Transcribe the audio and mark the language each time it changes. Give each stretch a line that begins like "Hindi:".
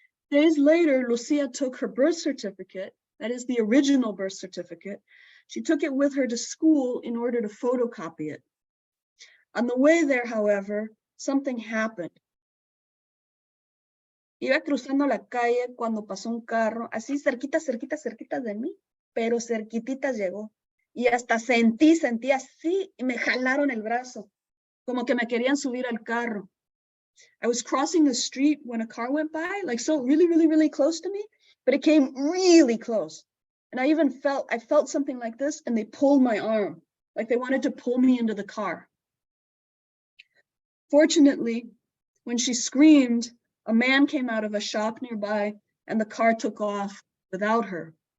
English: Days later, Lucia took her birth certificate, that is the original birth certificate. She took it with her to school in order to photocopy it. On the way there, however, something happened.
Spanish: Iba cruzando la calle cuando pasó un carro, así cerquita de mí, pero cerquitita llegó. y hasta sentí así y me jalaron el brazo, como que me querían subir al carro.
English: I was crossing the street when a car went by, like so really close to me, but it came really close. And I felt something like this, and they pulled my arm, like they wanted to pull me into the car. Fortunately, when she screamed, a man came out of a shop nearby, and the car took off without her.